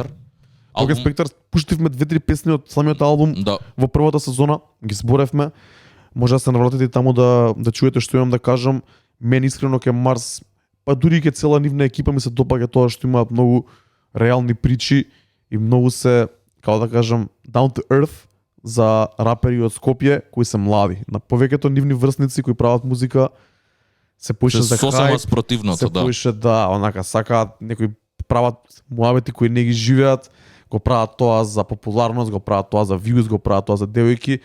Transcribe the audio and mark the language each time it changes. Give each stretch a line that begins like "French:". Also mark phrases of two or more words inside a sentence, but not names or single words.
Macedonian: Нокен Спектар, пуштивме 2-3 песни од самиот албум во првата сезона, ги зборевме. Може да се навратите и таму да чуете што имам да кажам. Мен искрено ке Марс, па дури ке цела нивна екипа ми се допаѓа тоа што имаат многу реални причи и многу се, како да кажам,
English: down to earth
Macedonian: за рапери од Скопје кои се млади. На повеќето нивни врсници кои прават музика се поише за хајп, спротивното, се поише онака сакаат, некои прават муабети кои не ги живеат, го прават тоа за популарност, го прават тоа за views, го прават тоа за девојки.